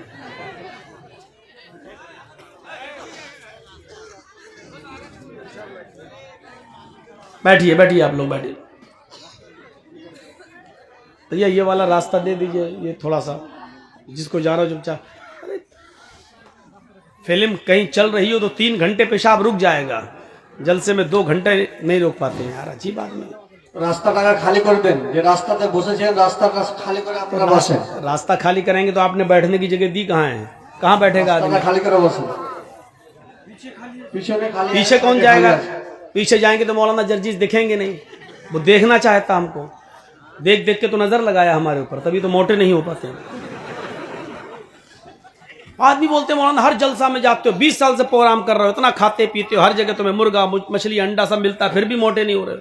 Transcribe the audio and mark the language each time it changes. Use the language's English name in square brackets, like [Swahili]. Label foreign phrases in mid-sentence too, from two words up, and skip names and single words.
[Urdu] بیٹھیے بیٹھیے، آپ لوگ بیٹھیے. بھیا یہ والا راستہ دے دیجئے، یہ تھوڑا سا جس کو جا رہا ہو چپ چاپ. فلم کہیں چل رہی ہو تو 3 گھنٹے پیشاب رک جائے گا، جلسے میں 2 گھنٹے نہیں روک پاتے ہیں. یار عجیب آدمی. [Bangla] রাস্তাটা খালি করে দেন, যে রাস্তাতে বসেছেন রাস্তাটা খালি করে আপনারা বসেন. [Urdu] راستہ خالی کریں گے تو آپ نے بیٹھنے کی جگہ دی کہاں ہے؟ کہاں بیٹھے گا آدمی؟ [Bangla] রাস্তাটা খালি করে বসেন. পিছনে খালি, [Urdu] پیچھے کون جائے گا؟ پیچھے جائیں گے تو مولانا جرجیز دکھیں گے نہیں. وہ دیکھنا چاہتا ہم کو، دیکھ دیکھ کے تو نظر لگایا ہمارے اوپر، تبھی تو موٹے نہیں ہو پاتے. آدمی بولتے ہیں مولانا ہر جلسہ میں جاتے ہو، 20 سال سے پروگرام کر رہے ہو، اتنا کھاتے پیتے ہو، ہر جگہ تمہیں مرغا مچھلی انڈا سب ملتا ہے، پھر بھی موٹے نہیں ہو رہے.